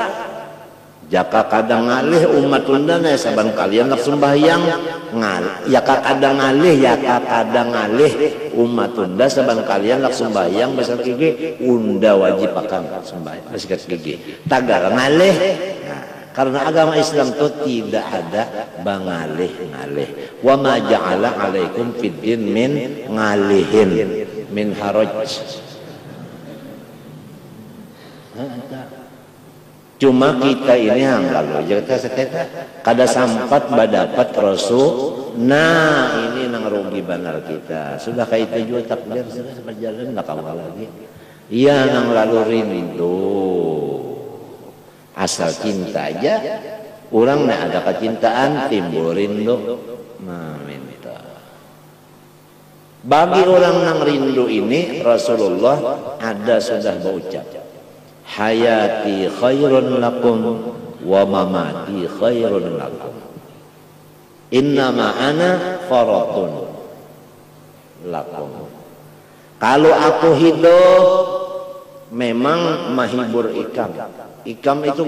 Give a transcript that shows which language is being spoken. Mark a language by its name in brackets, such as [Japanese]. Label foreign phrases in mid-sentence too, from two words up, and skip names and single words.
[Banjar] jaka kadang ngalih umat undana saban kalian nak sembahyang ya kadang ngalih umat unda saban kalian nak sembahyang basikat gigi unda wajib akan sembahyang basikat gigi tagar ngalih karena agama Islam itu tidak ada bangalih-ngalih [Arabic] وما جعل عليكم في الدين من نغاليهن من حرج [Banjar] Cuma kita ini yang lalu kita kada sampat badapat Rasul. Nah ini nang rugi benar kita. Sudah kayak itu juga takdir sudah berjalan lah kawal lagi. Iya nang lalu rindu. Asal cinta aja. Orang nak ada kecintaan timbul rindu. Nah minta. Bagi orang nang rindu ini Rasulullah ada sudah berucap. [Arabic] حياتي خير لكم ومماتي خير لكم. إنما أنا فرط لكم. [Banjar] Kalau aku hidup memang mahibur ikam. Ikam itu